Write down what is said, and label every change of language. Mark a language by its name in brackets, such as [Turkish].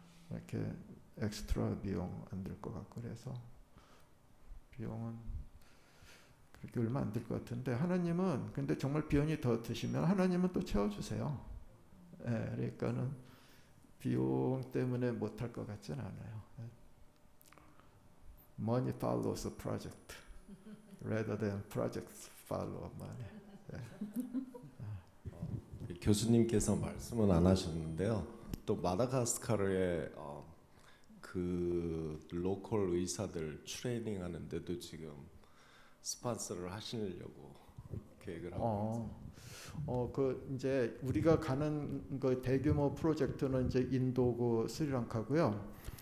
[Korean] 이렇게 엑스트라 비용 안 들 것 같고 그래서 비용은 그렇게 얼마 안 들 것 같은데 하나님은 근데 정말 비용이 더 드시면 하나님은 또 채워주세요. 예, 그러니까는 비용 때문에 못할 것 같지는 않아요. [English] Money follows a project rather than projects follow money. [Korean] 교수님께서 말씀은 안 하셨는데요. 또 마다가스카르에 그 로컬 의사들 트레이닝 하는데도 지금 스폰서를 하시려고 계획을 하고 있어요. 그 이제 우리가 가는 그 대규모 프로젝트는 이제 인도고 스리랑카고요.